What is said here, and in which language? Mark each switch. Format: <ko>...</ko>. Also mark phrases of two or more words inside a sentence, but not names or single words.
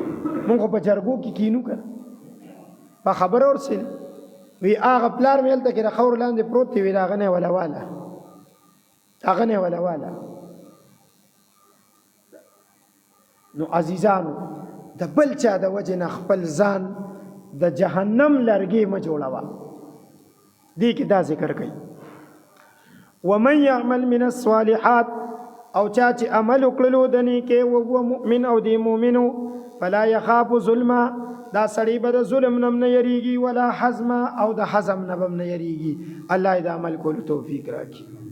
<ps>مونږ خو په جرګو کې کینو که نه، په خبره ورسېده وی هغه پلار مې هلته کې د خاورو لاندې پروت دی، وی د هغه نه یې ولواله، هغه نه یې ولواله. نو عزیزانو د بل چا د وجه نه خپل ځان د جهنم لرګي مه جوړوه. دې کې دا ذکر کوي</ps> <ar>ومن يعمل من الصالحات</ar> <ps>او چا چې عمل وکړلو د نیکۍ</ps> <ar>وهو مؤمن</ar> <ps>او دی مؤمنو</ps> <ar>فلا يخاف ظلما</ar> <ps>دا سړی به د ظلم نه نه یریږي</ps> <ar>ولا حزما</ar> <ps>او د حزم نه به هم نه یریږي. الله د عمل کولو توفیق راکړي.</ps>